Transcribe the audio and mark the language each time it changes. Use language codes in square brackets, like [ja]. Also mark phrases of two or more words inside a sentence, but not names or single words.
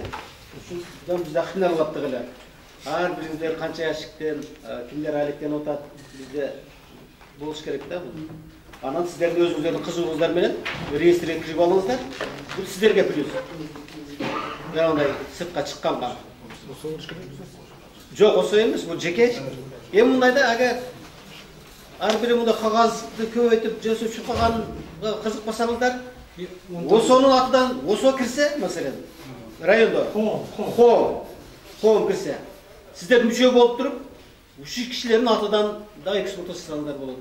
[ky] Ушундан бизде акчалар каттык эле. Ар бириңиздер канча яшиктен, кимдер айлыктан отат, бизде болуш керек да бул. Анан сиздердин өзүңүздөрдүн кызыгыңыздар менен реестрге кирип алыңыздар. Бул сиздерге плюс. Андай сыртка чыкканга. [kk] Жоқ, осы емес, бұл жеке. [ky] Эми мындайда, агар ар бири мында кагазды көбөйтүп жасап чыкканга кызыкпасаңыздар, осонун атынан осо кирсе, маселен, райондо коом кирсе, сиздер мүчө болуп туруп, ушул кишилердин атынан да экспорт жасасаңыздар болот.